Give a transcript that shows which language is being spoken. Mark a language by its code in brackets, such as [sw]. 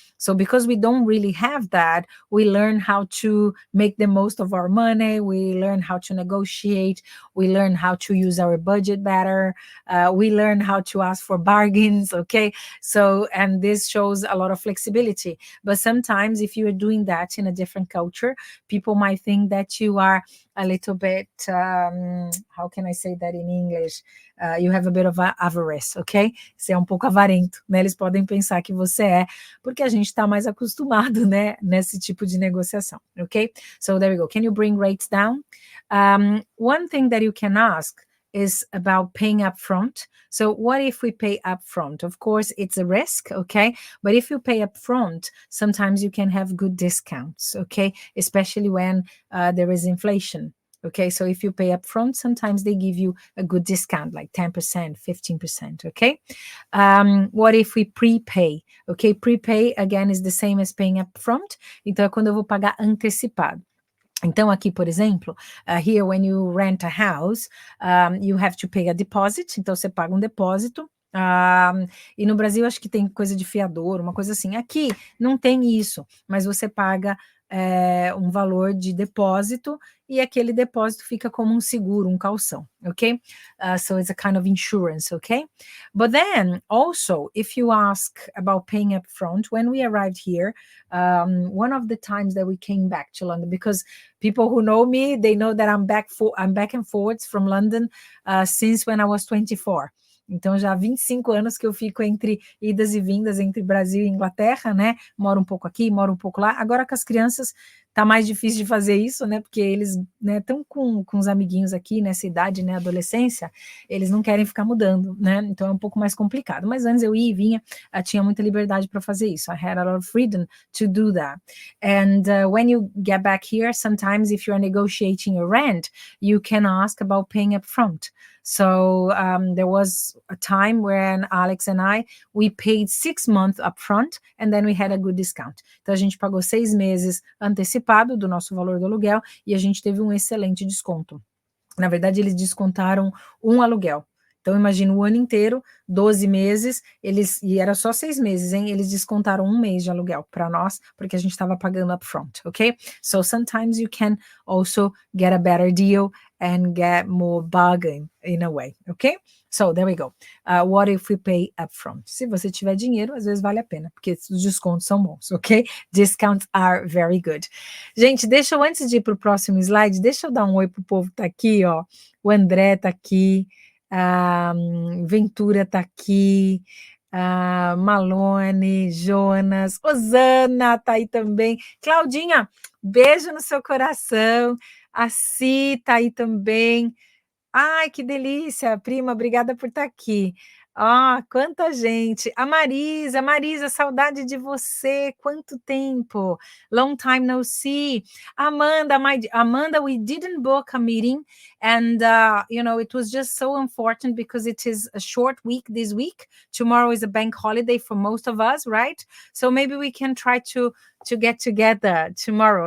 [en] So because we don't really have that, we learn how to make the most of our money, we learn how to negotiate, we learn how to use our budget better, we learn how to ask for bargains, okay? So, and this shows a lot of flexibility. But sometimes if you are doing that in a different culture, people might think that you are a little bit, how can I say that in English? You have a bit of avarice, ok? [pt] Você é um pouco avarento, né? Eles podem pensar que você é, porque a gente está mais acostumado, né, nesse tipo de negociação, ok? [en] So there we go. Can you bring rates down? One thing that you can ask is about paying upfront. So what if we pay upfront? Of course, it's a risk, okay? But if you pay upfront, sometimes you can have good discounts, okay? Especially when there is inflation, okay? So if you pay upfront, sometimes they give you a good discount, like 10%, 15%, okay? What if we prepay? Okay, prepay, again, is the same as paying upfront. [pt] Então, é quando eu vou pagar antecipado. Então, aqui, por exemplo, [en] here when you rent a house, you have to pay a deposit, [pt] então você paga um depósito, e no Brasil acho que tem coisa de fiador, uma coisa assim. Aqui não tem isso, mas você paga um valor de depósito, e aquele depósito fica como um seguro, um calção, okay? [en] So it's a kind of insurance, okay? But then also, if you ask about paying up front, when we arrived here, one of the times that we came back to London, because people who know me, they know that I'm back and forwards from London since when I was 24. [pt] Então, já há 25 anos que eu fico entre idas e vindas entre Brasil e Inglaterra, né? Moro um pouco aqui, moro um pouco lá. Agora com as crianças tá mais difícil de fazer isso, né? Porque eles estão com os amiguinhos aqui nessa idade, né? Adolescência, eles não querem ficar mudando, né? Então é um pouco mais complicado. Mas antes eu ia e vinha, tinha muita liberdade para fazer isso. [en] I had a lot of freedom to do that. And when you get back here, sometimes if you're negotiating your rent, you can ask about paying up front. So there was a time when Alex and we paid 6 months upfront and then we had a good discount. [pt] Então a gente pagou 6 meses antecipado do nosso valor do aluguel e a gente teve um excelente desconto. Na verdade, eles descontaram um aluguel. Então, imagina o ano inteiro, 12 meses, e era só 6 meses, hein? Eles descontaram 1 mês de aluguel para nós, porque a gente estava pagando upfront, ok? [en] So, sometimes you can also get a better deal and get more bargain in a way, ok? So, there we go. What if we pay upfront? [pt] Se você tiver dinheiro, às vezes vale a pena, porque os descontos são bons, ok? [en] Discounts are very good. [pt] Gente, antes de ir para o próximo slide, deixa eu dar um oi pro povo que tá aqui, ó. O André tá aqui, Ventura tá aqui, Malone, Jonas, Osana tá aí também. Claudinha, beijo no seu coração. A Si tá aí também. Ai, que delícia, prima, obrigada por estar aqui. Quanta gente. A Marisa, saudade de você, quanto tempo. [en] Long time no see. Amanda, we didn't book a meeting, and it was just so unfortunate because it is a short week this week. Tomorrow is a bank holiday for most of us, right? So maybe we can try to get together tomorrow.